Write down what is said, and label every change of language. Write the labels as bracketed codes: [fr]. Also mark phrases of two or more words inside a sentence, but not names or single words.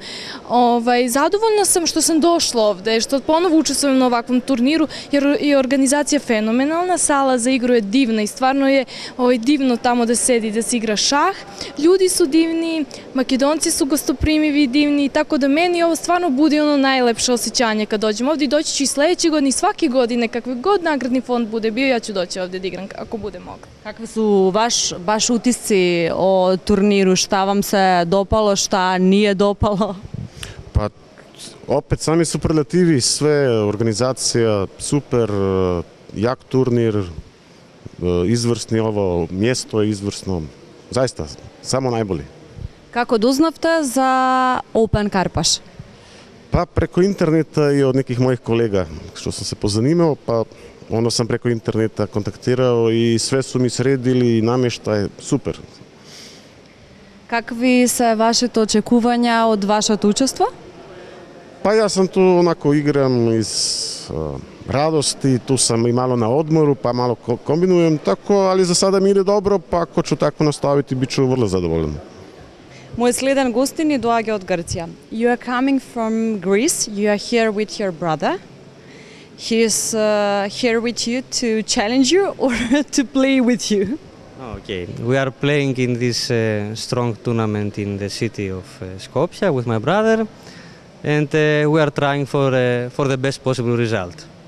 [sr] Zadovoljna sam što sam došla ovde, što ponovo učestvujem na ovakvom turniru, jer je organizacija fenomenalna, sala za igru je divna i stvarno je divno tamo da sedi, da se igra šah. Ljudi su divni, Makedonci su gostoprimivi i divni, tako da meni ovo stvarno budi ono najlepše osjećanje kad dođem ovde i doći ću i sledeće godine i svake godine, kakve god nagradni fond bude bio, ja ću doći ovde da igram ako bude mogla. Какви су баш утисци о турниру, шта вам се допало, шта nije допало? Pa, opet sami superlativi, sve, organizacija, super, jak turnir, izvrsni ovo, mjesto je izvrsno, zaista, samo najbolji. [mk] Како дознавте за Open Karpoš? [sr] Pa preko interneta i od nekih mojih kolega, što sam se pozanimao, pa onda sam preko interneta kontaktirao i sve su mi sredili i namještaj, super. [mk] Какви се вашите очекувања од вашето учество? [sr] Pa ja sam tu onako igram iz radosti, tu sam i malo na odmoru, pa malo kombinujem tako, ali za sada mi ide dobro, pa ako ću tako nastaviti, bit ću vrlo zadovoljan. [mk] Мој следан гостин је доаѓа од Грчија. [en] You are coming from Greece, you are here with your brother. He is here with you to challenge you or to play with you? Okay, we are playing in this strong tournament in the city of Skopje with my brother, and we are trying for the best possible result.